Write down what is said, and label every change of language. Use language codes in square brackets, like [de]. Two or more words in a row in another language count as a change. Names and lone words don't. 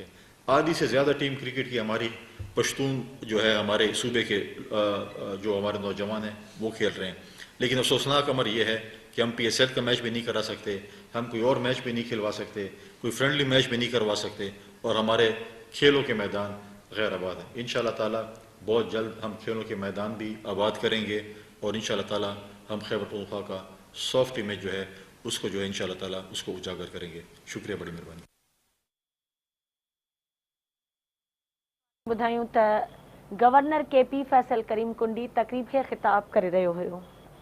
[ur] آدھی سے زیادہ ٹیم کرکٹ کی ہماری پشتون جو ہے ہمارے صوبے کے جو ہمارے نوجوان ہیں وہ کھیل رہے ہیں، لیکن افسوسناک امر یہ ہے کہ ہم پی ایس ایل کا میچ بھی نہیں کرا سکتے، ہم کوئی اور میچ بھی نہیں کھلوا سکتے، کوئی [en] friendly match [ur] بھی نہیں کروا سکتے، اور ہمارے کھیلوں کے میدان غیر آباد ہیں۔ [ar] انشاءاللہ تعالی [ur] بہت جلد ہم کھیلوں کے میدان بھی آباد کریں گے، اور [ar] انشاءاللہ تعالی [ur] ہم خیبر پختونخوا کا [en] soft image [ur] جو ہے اس کو جو ہے [ar] انشاءاللہ تعالی [ur] اس کو اجاگر کریں گے۔ شکریہ، بڑی مہربانی۔ [sd] ॿुधायूं त गवर्नर के पी फैसल करीम कुंडी तकरीब खे ख़िताब करे रहियो हुयो।